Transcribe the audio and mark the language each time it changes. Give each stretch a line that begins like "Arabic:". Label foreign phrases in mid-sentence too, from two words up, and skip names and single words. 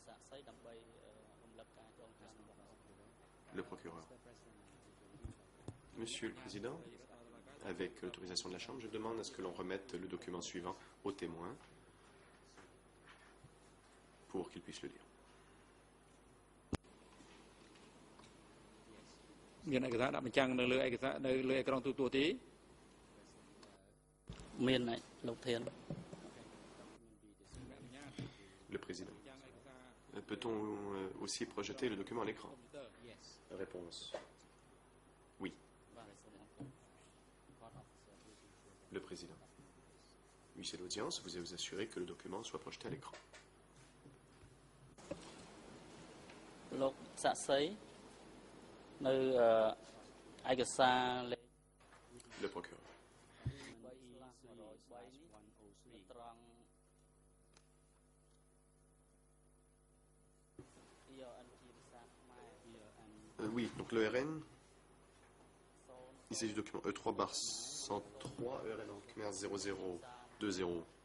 French: Le procureur. Monsieur le Président, avec l'autorisation de la Chambre, je demande à ce que l'on remette le document suivant aux témoins pour qu'ils puissent le lire.
Khmer: មានឯកសារដាក់បញ្ចាំងនៅលើឯកសារនៅលើអេក្រង់ទូទួលទេមានលោកធាន
French: Le président. Peut-on aussi projeter le document à l'écran? Réponse. Oui. Le président. Huissier d'audience, vous allez vous assurer que le document soit projeté à l'écran.
Khmer: លោកសាក់សីនៅឯកសារ
French: Le procureur. Oui, donc le RN, il s'agit du document E3/103, ERN en Khmer 0020